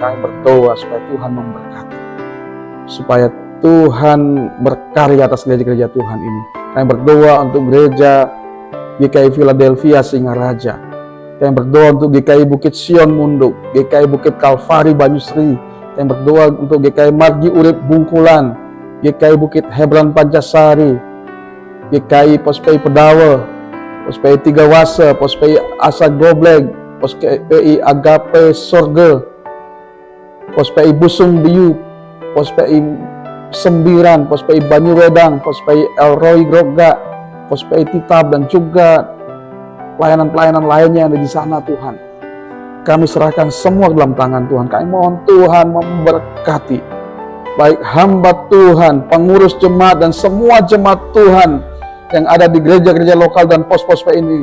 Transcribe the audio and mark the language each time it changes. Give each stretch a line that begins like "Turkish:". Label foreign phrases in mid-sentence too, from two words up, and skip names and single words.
Indonesian: Kami berdoa supaya Tuhan memberkati, supaya Tuhan berkarya atas gereja-gereja Tuhan ini. Kami berdoa untuk gereja GKI Philadelphia Singaraja. Kami berdoa untuk GKI Bukit Sion Munduk, GKI Bukit Kalvari Banyusri. Kami berdoa untuk GKI Margi Urip Bungkulan, GKI Bukit Hebron Pancasari, GKI Pospei Pedawe, Pospei Tiga Wase, Pospei Asa Gobleg, Pospei Agape Sorge, Pospei Busung Biu, Pospei Sembiran, Pospei Banyuwedang, Pospei Elroy Groga, Pospei Titab, dan juga pelayanan-pelayanan lainnya yang ada di sana. Tuhan, kami serahkan semua dalam tangan Tuhan. Kami mohon Tuhan memberkati baik hamba Tuhan, pengurus jemaat, dan semua jemaat Tuhan yang ada di gereja-gereja lokal dan pos-pos ini.